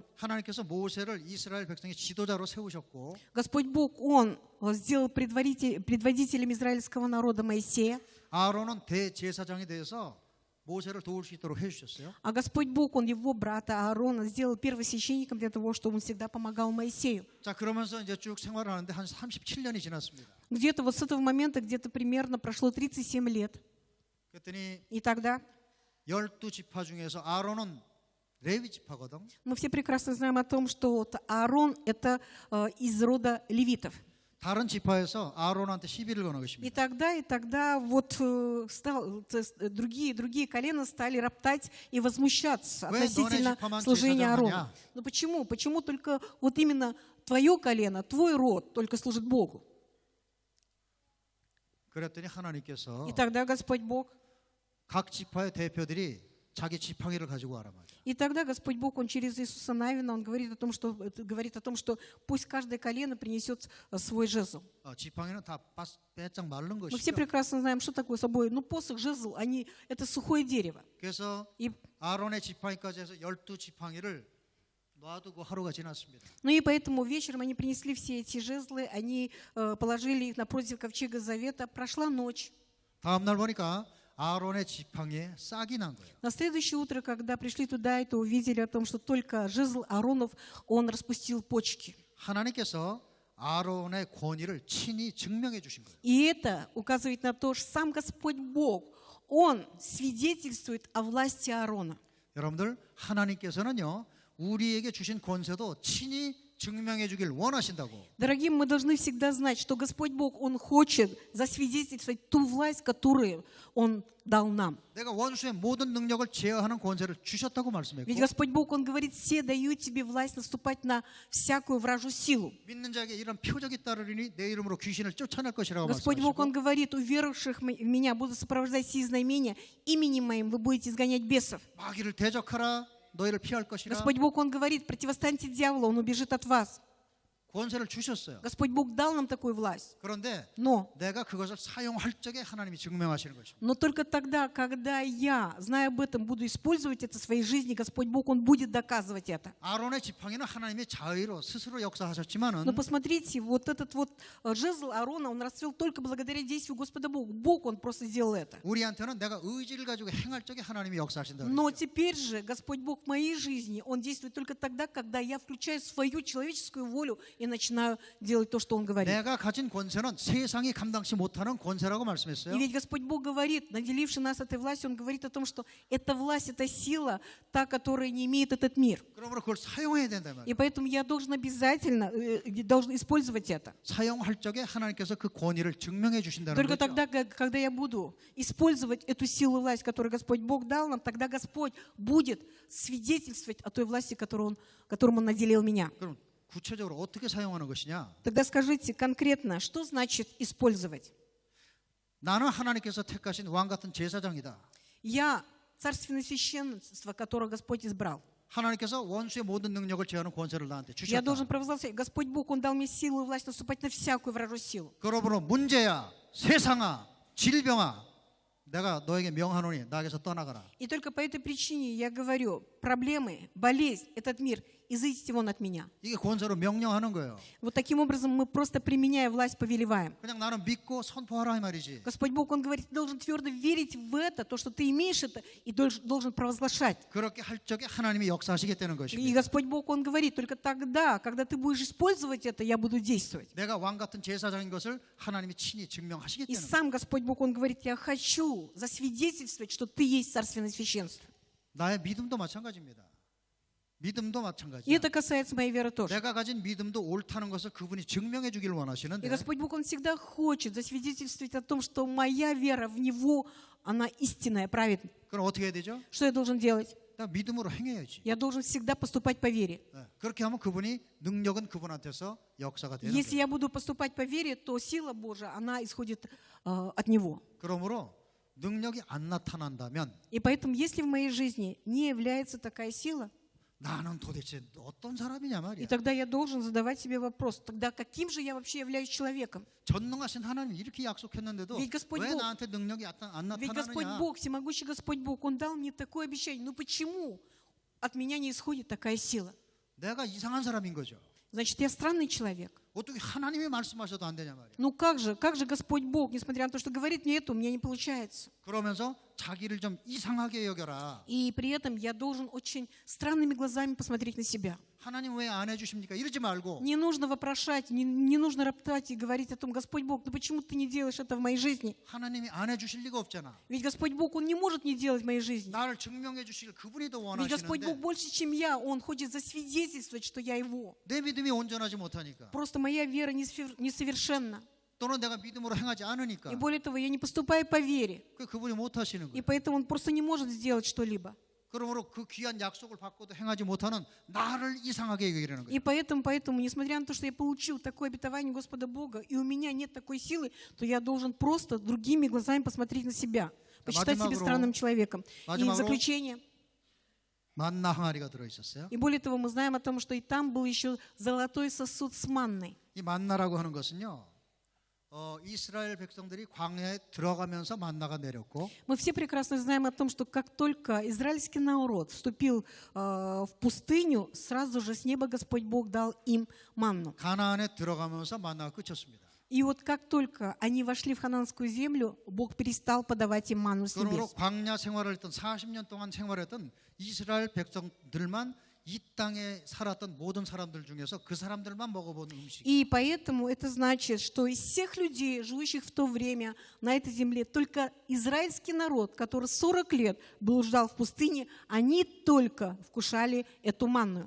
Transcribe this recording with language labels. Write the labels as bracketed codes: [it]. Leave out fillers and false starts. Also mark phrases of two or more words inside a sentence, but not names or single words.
[ko] 하나님께서 모세를 이스라엘 백성의 지도자로 세우셨고 [ru] Господь Бог, Он сделал предводителем израильского народа Моисея, [ko] 아론은 대제사장이 돼서 모세를 도울 수 있도록 해주셨어요. [ru] а Господь Бог, Он его брата Аарона сделал первосвященником для того, чтобы он всегда помогал Моисею. [ko] 자 그러면서 이제 쭉 생활을 하는데 한 37년이 지났습니다. [ru] Где-то вот с этого момента, где-то примерно прошло 37 лет. [ko] 그랬더니 [ru] И тогда [ko] 12지파 중에서 아론은 레위 지파거든. [ru] мы все прекрасно знаем о том, что вот Аарон – это из рода левитов. [ko] 다른 지파에서 아론한테 시비를 거는 [ru] И [ko] 것입니다. [ru] тогда вот другие колена стали роптать и возмущаться [ko] 왜 [ru] относительно [ko] 너네 지파만 [ru] служения [ko] 제사장 [ru] Аарона. [ko] 하냐? [ru] Но почему? Почему только вот именно твое колено, твой род только служит Богу? [ko] 그랬더니 하나님께서 [ru] И тогда Господь Бог, [ko] 각 지파의 대표들이 자기 지팡이를 가지고 와라 말이야. [ru] и тогда Господь Бог, Он через Иисуса Навина, Он говорит о том, что пусть каждое колено принесет свой жезл. [ko] 지팡이는 다 빼짝 마른 [ru] Мы все [ko] 것이죠. [ru] прекрасно знаем, что такое собой. Ну, посох, жезл, это сухое дерево. [ko] 그래서 [ru] И [ko] 아론의 지팡이까지 해서 12지팡이를 놔두고 하루가 지났습니다. [ru] Ну и поэтому вечером они принесли все эти жезлы, они положили их напротив ковчега завета. Прошла ночь. [ko] 다음 날 보니까 아론의 지팡이에 싹이 난 거예요. [ru] На следующее утро, когда пришли туда, это увидели о том, что только жезл Ааронов, он распустил почки. [ko] 하나님께서 아론의 권위를 친히 증명해 주신 거예요. [ru] И это указывает на то, что сам Господь Бог, Он свидетельствует о власти Аарона. [ko] 여러분들 하나님께서는요 우리에게 주신 권세도 친히 증명해 주길 원하신다고. [ru] Дорогие, мы должны всегда знать, что Господь Бог, Он хочет засвидетельствовать ту власть, которую Он дал нам. [ko] 내가 원수의 모든 능력을 제어하는 권세를 주셨다고 말씀했고 [ru] Ведь Господь Бог, Он говорит, все дают тебе власть наступать на всякую вражью силу. [ko] 믿는 자에게 이런 표적이 따르리니 내 이름으로 귀신을 쫓아낼 것이라고 [ru] Господь Бог, Он [ko] 말씀하시고 [ru] говорит, у верующих в Меня будут сопровождать сии знамения, именем Моим вы будете изгонять бесов. [ko] 마귀를 대적하라 너희를 피할 것이라 [ru] Господь Бог, Он говорит, противостаньте дьяволу, он убежит от вас. [ko] 권세를 주셨어요. [ru] Господь Бог дал нам такую власть. [ko] 그런데 [ru] Но [ko] 내가 그것을 사용할 적에 하나님이 증명하시는 것입니다. [ru] только тогда, когда я, зная об этом, буду использовать это в своей жизни, Господь Бог, Он будет доказывать это. [ko] 아론의 지팡이는 하나님의 자의로 스스로 역사하셨지만은 [ru] Но посмотрите, вот этот вот жезл Аарона, он расцвел только благодаря действию Господа Бога. Бог, Он просто сделал это. [ko] 우리한테는 내가 의지를 가지고 행할 적에 하나님이 역사하신다. [ru] Но теперь же Господь Бог в моей жизни, Он действует только тогда, когда я включаю свою человеческую волю и начинаю делать то, что Он говорит. [ko] 내가 가진 권세는 세상이 감당치 못하는 권세라고 말씀했어요. [ru] И ведь Господь Бог говорит, наделивший нас этой властью, Он говорит о том, что эта власть, эта сила, та, которая не имеет этот мир. [ko] 그러므로 그걸 사용해야 된다 말이에요. [ru] И поэтому я должен обязательно должен использовать это. [ko] 사용할 적에 하나님께서 그 권위를 증명해 주신다는 [ru] Только [ko] 거죠. [ru] тогда, когда я буду использовать эту силу власть, которую Господь Бог дал нам, тогда Господь будет свидетельствовать о той власти, которым Он наделил меня. [ko] 그럼 구체적으로 어떻게 사용하는 것이냐? [ru] Тогда скажите конкретно, что значит использовать? [ko] 나는 하나님께서 택하신 왕 같은 제사장이다. [ru] Я царственное священство, которое Господь избрал. [ko] 하나님께서 원수의 모든 능력을 제하는 권세를 나한테 [ru] Я [ko] 주셨다. [ru] должен провозгласить, Господь Бог, Он дал мне силу и власть наступать на всякую вражью силу. [ko] 그러므로 문제야, 세상아, 질병아, 내가 너에게 명하노니 나에게서 떠나가라. [ru] И только по этой причине я говорю, проблемы, болезнь, этот мир, изыдите вон от меня. [ko] 이게 권세로 명령하는 거예요. [ru] Вот таким образом мы просто, применяя власть, повелеваем. [ko] 그냥 나는 믿고 선포하라 이 말이지. [ru] Господь Бог, Он говорит, ты должен твердо верить в это, то, что ты имеешь это, и должен провозглашать. [ko] 그렇게 할 적에 하나님이 역사하시겠다는 [ru] И [ko] 것입니다. [ru] Господь Бог, Он говорит, только тогда, когда ты будешь использовать это, я буду действовать. [ko] 내가 왕 같은 제사장인 것을 하나님이 친히 [ru] И [ko] 증명하시겠다는 거예요. [ru] сам Господь Бог, Он говорит, я хочу засвидетельствовать, что ты есть царственное священство. [ko] 나의 믿음도 마찬가지입니다. 믿음도 [ru] И [ko] 마찬가지야. [ru] это касается моей веры тоже. [ko] 내가 가진 믿음도 옳다는 것을 그분이 증명해 주기를 [ru] И [ko] 원하시는데 [ru] Господь Бог, Он всегда хочет засвидетельствовать о том, что моя вера в Него, она истинная, праведная. [ko] 그럼 어떻게 해야 되죠? [ru] Что я должен делать? [ko] 내가 믿음으로 행해야지. [ru] Я должен всегда поступать по вере. [ko] 예, 그렇게 하면 그분이 능력은 그분한테서 역사가 되는 [ru] Если [ko] 거예요. [ru] я буду поступать по вере, то сила Божия, она исходит от Него. [ko] 그러므로 능력이 안 나타난다면 [ru] И поэтому, если в моей жизни не является такая сила, [ko] 나는 도대체 어떤 사람이냐 [ru] и [ko] 말이야. [ru] тогда я должен задавать себе вопрос, тогда каким же я вообще являюсь человеком? [ko] 전능하신 하나님 이렇게 약속했는데도 [ru] Ведь Господь [ko] 왜 [ru] Бог- [ko] 나한테 능력이 안 [ru] Ведь Господь [ko] 나타나느냐. [ru] Бог, всемогущий Господь Бог, Он дал мне такое обещание. Ну почему от меня не исходит такая сила? [ko] 내가 이상한 사람인 거죠. [ru] Значит, я странный человек. [ko] 어떻게 하나님이 말씀하셔도 안 되냐 말이야. [ru] Ну как же Господь Бог, несмотря на то, что говорит мне это, у меня не получается. [ko] 그러면서 자기를 좀 이상하게 여겨라. [ru] И при этом я должен очень странными глазами посмотреть на себя. [ko] 하나님 왜 안 해주십니까? 이러지 말고 [ru] Не нужно вопрошать, не нужно роптать и говорить о том, Господь Бог, ну почему ты не делаешь это в моей жизни? [ko] 하나님이 안 해주실 리가 없잖아. [ru] Ведь Господь Бог, Он не может не делать в моей жизни. [ko] 나를 증명해 주실 그분이 더 [ru] Ведь Господь Бог [ko] 원하시는데 [ru] больше, чем я, Он хочет засвидетельствовать, что я Его. [ko] 내 믿음이 온전하지 못하니까 [ru] Просто моя вера несовершенна. [ko] 또는 내가 믿음으로 행하지 않으니까 [ru] И более того, я не поступаю по вере. [ko] 그분이 못하시는 [ru] И [ko] 거예요. [ru] поэтому Он просто не может сделать что-либо. [ko] 그러므로 그 귀한 약속을 받고도 행하지 못하는 나를 이상하게 여기려는 [ru] И [ko] 거예요. [ru] поэтому, несмотря на то, что я получил такое обетование Господа Бога, и у меня нет такой силы, то я должен просто другими глазами посмотреть на себя, посчитать себя [ko] 마지막으로- [ru] странным человеком. И в [ko] 마지막으로- [ru] заключение, [ko] 만나 항아리가 들어있었어요. [ru] и более того, мы знаем о том, что и там был еще золотой сосуд с манной. [ko] 이 만나라고 하는 것은요. 이스라엘 백성들이 광야에 들어가면서 만나가 내렸고 [ru] Мы все прекрасно знаем о том, что как только израильский народ вступил в пустыню, сразу же с неба Господь Бог дал им манну. [ko] 가나안에 들어가면서 만나가 끝쳤습니다. [ru] И вот как только они вошли в ханаанскую землю, Бог перестал подавать им манну с [ko] 그러므로 [ru] небес. [ko] 광야 생활을 했던 40년 동안 생활했던 이스라엘 백성들만 이 땅에 살았던 모든 사람들 중에서 그 사람들만 먹어본 음식. [ru] И поэтому это значит, что из всех людей, живущих в то время на этой земле, только израильский народ, который 40 лет блуждал в пустыне, они только вкушали эту манну.